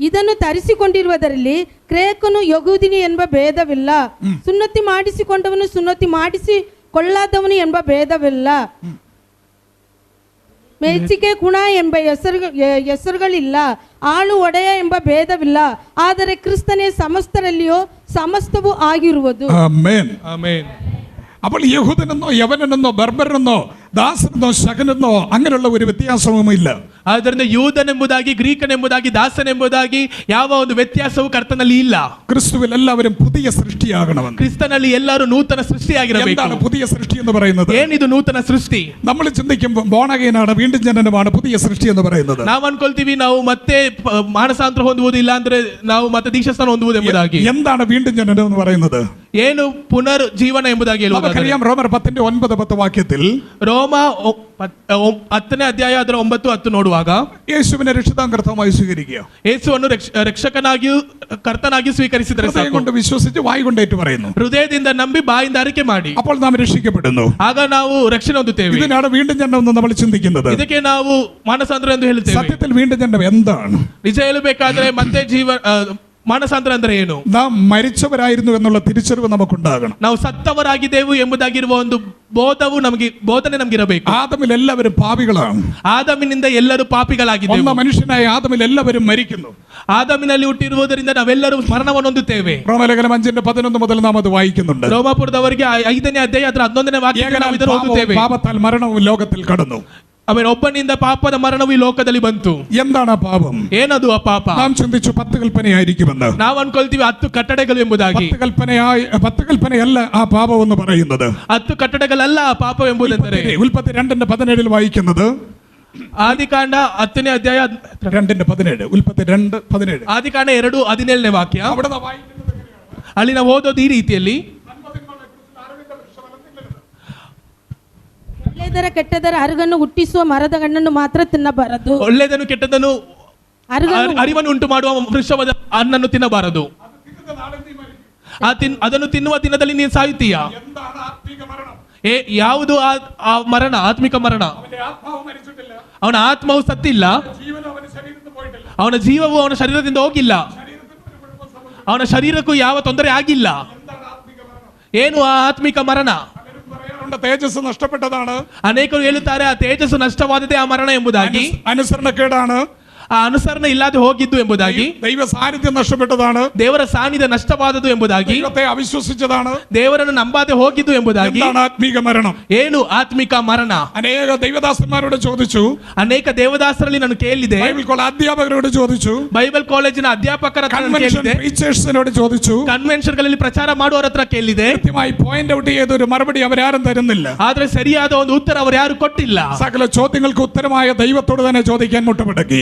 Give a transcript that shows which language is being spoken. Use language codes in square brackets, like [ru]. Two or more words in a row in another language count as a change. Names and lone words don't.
[kn] ಇದನ್ನು ತರಿಸಿಕೊಂಡಿರುವುದರಲ್ಲಿ ಗ್ರೇಕನು ಯಹೂದಿನಿ ಎಂಬ ಭೇದವಿಲ್ಲ, ಸುನ್ನತಿ ಮಾಡಿಸಿಕೊಂಡವನು ಸುನ್ನತಿ ಮಾಡಿಸಿಕೊಳ್ಳಾದವನು ಎಂಬ ಭೇದವಿಲ್ಲ, ಮೆಚ್ಚಿಕೆ ಗುಣ ಎಂಬ ಹೆಸರುಗಳಿಲ್ಲ, ಆಳು ಒಡೆಯ ಎಂಬ ಭೇದವಿಲ್ಲ, ಆದರೆ ಕ್ರಿಸ್ತನೇ ಸಮಸ್ತರಲ್ಲಿಯೋ ಸಮಸ್ತವೂ ಆಗಿರುವುದು. [ml] ആമേൻ. [kn] ಆಮೆನ್. [ml] അപ്പോൾ യഹൂദനെന്നോ യവനനെന്നോ ബർബരനെന്നോ ദാസനെന്നോ ശകനെന്നോ അങ്ങനെയുള്ള ഒരു വ്യത്യാസവുമില്ല. [kn] ಆದ್ದರಿಂದ ಯೂದನೆಂಬುದಾಗಿ ಗ್ರೀಕನೆಂಬುದಾಗಿ ದಾಸನೆಂಬುದಾಗಿ ಯಾವ ಒಂದು ವ್ಯತ್ಯಾಸವೂ ಕರ್ತನಲ್ಲಿ ಇಲ್ಲ. [ml] ക്രിസ്തുവിൽ എല്ലാവരും പുതിയ സൃഷ്ടിയാകണമെന്ന്. [kn] ಕ್ರಿಸ್ತನಲ್ಲಿ ಎಲ್ಲರೂ ನೂತನ ಸೃಷ್ಟಿಯಾಗಿರಬೇಕು. [ml] എന്താണ് പുതിയ സൃഷ്ടി എന്ന് പറയുന്നത്? [kn] ಏನಿದು ನೂತನ ಸೃಷ್ಟಿ? [ml] നമ്മൾ ചിന്തിക്കുമ്പോൾ ബോണഗൈനാണ്, വീണ്ടും ജനനമാണ് പുതിയ സൃഷ്ടി എന്ന് പറയുന്നത്. [kn] ನಾವು ಅನ್ಕೊಳ್ತೀವಿ ನಾವು ಮತ್ತೆ ಮಾನಸಾಂತರ ಹೊಂದುವುದಿಲ್ಲ ಅಂದ್ರೆ ನಾವು ಮತ್ತೆ ದೀಕ್ಷಾಸ್ನಾನ ಹೊಂದುವುದು ಎಂಬುದಾಗಿ. [ml] എന്താണ് വീണ്ടും ജനനം എന്ന് പറയുന്നത്? [kn] ಏನು ಪುನರ್ ಜೀವನ ಎಂಬುದಾಗಿ ಹೇಳುವುದಾದರೆ [ml] നമുക്കറിയാം റോമർ 10:9-10 ವಾಕ್ಯത്തിൽ [kn] ರೋಮ 10ನೇ ಅಧ್ಯಾಯ ಅದರ 9-10 ನೋಡುವಾಗ [ml] യേശുവിനെ രക്ഷിതാകർത്താവായി സ്വീകരിക്കുക, [kn] ಯೇಸುವನ್ನು ರಕ್ಷಕನಾಗಿಯೂ ಕರ್ತನಾಗಿಯೂ ಸ್ವೀಕರಿಸಿದರೆ [ml] ഹൃദയം [kn] ಸಾಕು. [ml] കൊണ്ട് വിശ്വസിച്ച് വായി കൊണ്ട് ഏറ്റു പറയുന്നു, [kn] ಹೃದಯದಿಂದ ನಂಬಿ ಬಾಯಿಂದ ಅರಿಕೆ ಮಾಡಿ, [ml] അപ്പോൾ നാം രക്ഷിക്കപ്പെടുന്നു. [kn] ಆಗ ನಾವು ರಕ್ಷಣೆ ಹೊಂದುತ್ತೇವೆ. [ml] ഇതിനാണ് വീണ്ടും ജനനം എന്ന് നമ്മൾ ചിന്തിക്കുന്നത്. [kn] ಇದಕ್ಕೆ ನಾವು ಮಾನಸಾಂತರ ಎಂದು ಹೇಳುತ್ತೇವೆ. [ml] സത്യത്തിൽ വീണ്ടും ജനനം എന്താണ്? [kn] ನಿಜ ಹೇಳಬೇಕಾದ್ರೆ ಮತ್ತೆ ಮಾನಸಾಂತರ ಅಂದ್ರೆ ಏನು? [ml] നാം മരിച്ചവരായിരുന്നു എന്നുള്ള തിരിച്ചറിവ് നമുക്കുണ്ടാകണം. [kn] ನಾವು ಸತ್ತವರಾಗಿದ್ದೆವು ಎಂಬುದಾಗಿರುವ ಒಂದು ಬೋಧನೆ ನಮಗಿರಬೇಕು. [ml] ആദമിൽ എല്ലാവരും പാപികളാണ്. [kn] ಆದಮಿನಿಂದ ಎಲ್ಲರೂ ಪಾಪಿಗಳಾಗಿದ್ದೇವೆ. [ml] ഒന്നാം മനുഷ്യനായ ആദമിൽ എല്ലാവരും മരിക്കുന്നു. [kn] ಆದಮಿನಲ್ಲಿ ಹುಟ್ಟಿರುವುದರಿಂದ ನಾವೆಲ್ಲರೂ ಮರಣವನ್ನು ಹೊಂದುತ್ತೇವೆ. [ml] റോമലേഖനം 5:11 മുതൽ നാം അത് വായിക്കുന്നുണ്ട്. [kn] ರೋಮಾಪುರದವರಿಗೆ 5ನೇ ಅಧ್ಯಾಯ ಅದರ 11ನೇ ವಾಕ್ಯ ನಾವು ಇದನ್ನು ಓದುತ್ತೇವೆ. [ml] പാപത്താൽ മരണവും ലോകത്തിൽ കടന്നു. [kn] ಆಮೇಲೆ ಒಬ್ಬನಿಂದ ಪಾಪದ ಮರಣವು ಈ ಲೋಕದಲ್ಲಿ ಬಂತು. [ml] എന്താണ് ആ പാപം? [kn] ಏನದು ಆ ಪಾಪ? [ml] നാം ചിന്തിച്ചു 10 കൽപ്പനയായിരിക്കുമെന്ന്. [kn] ನಾವು ಅನ್ಕೊಳ್ತೀವಿ 10 ಕಟ್ಟಳೆಗಳು ಎಂಬುದಾಗಿ. [ml] 10 കൽപ്പനയല്ല ആ പാപം എന്ന് പറയുന്നത്. [kn] 10 ಕಟ್ಟಳೆಗಳಲ್ಲ ಆ ಪಾಪ ಎಂಬುದೆಂದರೆ [ml] ഉൽപ്പത്തി 2:17 വായിക്കുന്നത്. [kn] ಆದಿಕಾಂಡ 10ನೇ ಅಧ್ಯಾಯ 2:17 ಉಲ್ಪತ್ತಿ 2:17 ಆದಿಕಾಂಡ 2:17ನೇ ವಾಕ್ಯ. [ml] അവിടെ നാം വായിക്കുന്നത് [kn] ಅಲ್ಲಿ ನಾವು ಓದೋದು ಈ ರೀತಿಯಲ್ಲಿ, ಒಳ್ಳೆದರ ಕೆಟ್ಟದರ ಅರುಗನ್ನು ಹುಟ್ಟಿಸುವ ಮರದ ಹಣ್ಣನ್ನು ಮಾತ್ರ ತಿನ್ನಬಾರದು. ಒಳ್ಳೆಯದನ್ನು ಕೆಟ್ಟದನ್ನು ಅರಿವನ್ನು ಉಂಟು ಮಾಡುವ ವೃಕ್ಷವಾದ ಹಣ್ಣನ್ನು ತಿನ್ನಬಾರದು. ಅದನ್ನು ತಿನ್ನುವ ದಿನದಲ್ಲಿ ನೀನು ಸಾಯುತ್ತೀಯ. ಯಾವುದು ಆ ಮರಣ? ಆತ್ಮಿಕ ಮರಣ. ಅವನ ಆತ್ಮವು ಸತ್ತಿಲ್ಲ, ಅವನ ಜೀವವು ಅವನ ಶರೀರದಿಂದ ಹೋಗಿಲ್ಲ, ಅವನ ಶರೀರಕ್ಕೂ ಯಾವ ತೊಂದರೆ ಆಗಿಲ್ಲ. ಏನು ಆ ಆತ್ಮಿಕ ಮರಣ? [ml] തേജസ് നഷ്ടപ്പെട്ടതാണ്. [kn] ಅನೇಕರು ಹೇಳುತ್ತಾರೆ ಆ ತೇಜಸ್ಸು ನಷ್ಟವಾದದೇ ಆ ಮರಣ ಎಂಬುದಾಗಿ. [ml] അനുസരണക്കേടാണ്, [kn] ಆ ಅನುಸರಣೆ ಇಲ್ಲದೆ ಹೋಗಿದ್ದು ಎಂಬುದಾಗಿ. [ml] ദൈവ സാന്നിധ്യം നഷ്ടപ്പെട്ടതാണ്, [kn] ದೇವರ ಸಾನ್ನಿಧ್ಯ ನಷ್ಟವಾದದ್ದು ಎಂಬುದಾಗಿ. [ml] ദൈവത്തെ അവിശ്വസിച്ചതാണ്, [kn] ದೇವರನ್ನು ನಂಬಾದೆ ಹೋಗಿದ್ದು ಎಂಬುದಾಗಿ. [ml] എന്താണ് ആത്മീക മരണം? [kn] ಏನು ಆತ್ಮಿಕ ಮರಣ? [ml] അനേക ദൈവദാസന്മാരോട് ചോദിച്ചു, [kn] ಅನೇಕ ದೇವದಾಸರಲ್ಲಿ ನಾನು ಕೇಳಿದೆ, [en] Bible college [ml] അധ്യാപകരോട് ചോദിച്ചു, [en] Bible college [kn] ಅಧ್ಯಾಪಕರ ಹತ್ರ ನಾನು [ml] കൺവെൻഷൻ [kn] ಕೇಳಿದೆ, [ml] ടീച്ചേഴ്സിനോട് ചോദിച്ചു, [kn] ಕನ್ವೆನ್ಷನ್ ಗಳಲ್ಲಿ ಪ್ರಚಾರ ಮಾಡುವವರ ಹತ್ರ ಕೇಳಿದೆ. [ml] കൃത്യമായി [en] point out [ml] ചെയ്ത ഒരു മറുപടി അവരാരും തരുന്നില്ല. [kn] ಆದ್ರೆ ಸರಿಯಾದ ಒಂದು ಉತ್ತರ ಅವರು ಯಾರು ಕೊಟ್ಟಿಲ್ಲ. [ml] സകല ചോദ്യങ്ങൾക്ക് ഉത്തരമായ ദൈവത്തോട് തന്നെ ചോദിക്കാൻ മുട്ടുമടക്കി.